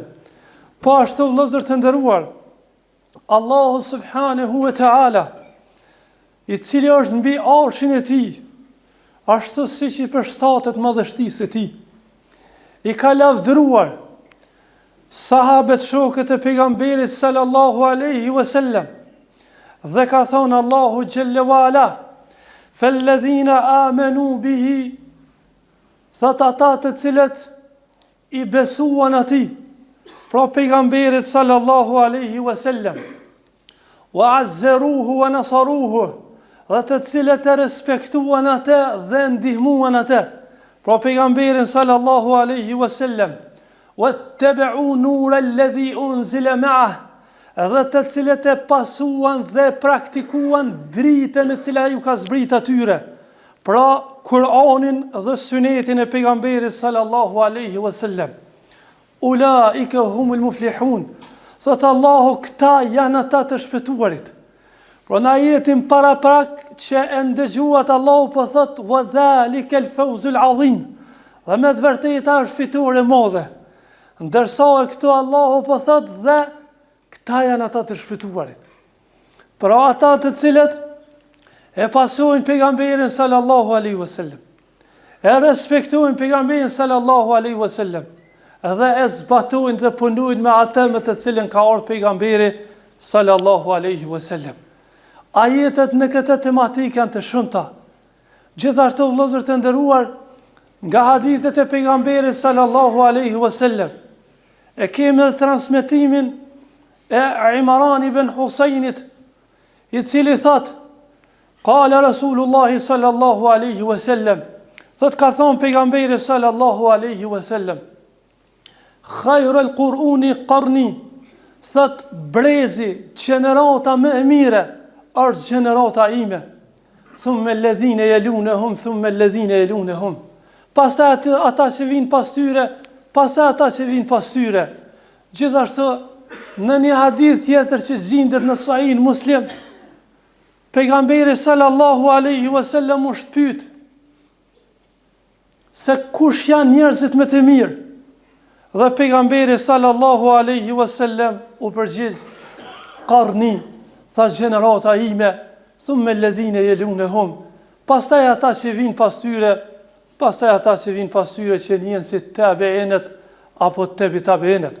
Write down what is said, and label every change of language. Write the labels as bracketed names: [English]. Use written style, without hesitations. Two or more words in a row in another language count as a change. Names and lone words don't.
[Albanian] Po ashtu vëllezër të nderuar, Allahu [Arabic] سبحانه وتعالى, [Albanian] i cili është mbi arshin e tij, ashtu siç i përshtatet madhështisë e tij, i ka lavdëruar sahabët shokët e pejgamberit [Arabic] صلى الله عليه وسلم, [Albanian] dhe ka thonë Allahu [Arabic] جل وعلا, فَالَّذِينَ آمَنُوا بِهِ, [Albanian] thot ata të cilët i besuan atij, pra pejgamberit [Arabic] صلى الله عليه وسلم, وعزروه ونصروه, [Albanian] dhe të cilët e respektuan atë dhe ndihmuan atë, pra pejgamberin [Arabic] صلى الله عليه وسلم, واتبعوا النور الذي أنزل معه, [Albanian] dhe të cilët e pasuan dhe praktikuan dritën e cila ju ka zbrit atyre, pra Kur'anin dhe sunetin e pejgamberit [Arabic] صلى الله عليه وسلم. أولئك هم المفلحون. [Albanian] Thot Allahu, këta janë ata të shpëtuarit. Pra në ajetin paraprak që e ndëgjuat, Allahu po thot [Arabic] وذلك الفوز العظيم. [Albanian] Dhe me të vërtetë është fitore e madhe. Ndërsa këtu Allahu po thot dhe këta janë ata të shpëtuarit. Pra ata të cilët e pasojnë pejgamberin [Arabic] صلى الله عليه وسلم, [Albanian] e respektojnë pejgamberin [Arabic] صلى الله عليه وسلم, [Albanian] dhe e zbatojnë dhe punojnë me atë me të cilën ka ardhur pejgamberi [Arabic] صلى الله عليه وسلم. [Albanian] Ajetet në këtë tematikë janë të shumta. Gjithashtu vëllezër të nderuar, nga hadithet e pejgamberit [Arabic] صلى الله عليه وسلم, [Albanian] e kemi dhe transmetimin e Imran ibn Husajnit, i cili thot, [Arabic] قال رسول الله صلى الله عليه وسلم, [Albanian] thot ka thonë pejgamberi [Arabic] صلى الله عليه وسلم, خير القرون قرني, [Albanian] thot brezi, gjenerata më e mire është gjenerata ime, [Arabic] ثم الذين يلونهم ثم الذين يلونهم, [Albanian] pastaj ata që vinë pas tyre, pastaj ata që vinë pas tyre. Gjithashtu në një hadith tjetër që gjendet në Sahih Muslim, pejgamberi [Arabic] صلى الله عليه وسلم [Albanian] u shpyet se kush janë njerëzit më të mirë, dhe pejgamberi [Arabic] صلى الله عليه وسلم [Albanian] u përgjigj, qarni, tha gjenerata ime, [Arabic] ثم الذين يلونهم, [Albanian] pastaj ata që vinë pas tyre, pastaj ata që vinë pas tyre që janë si tabi'inët apo tabi'inët.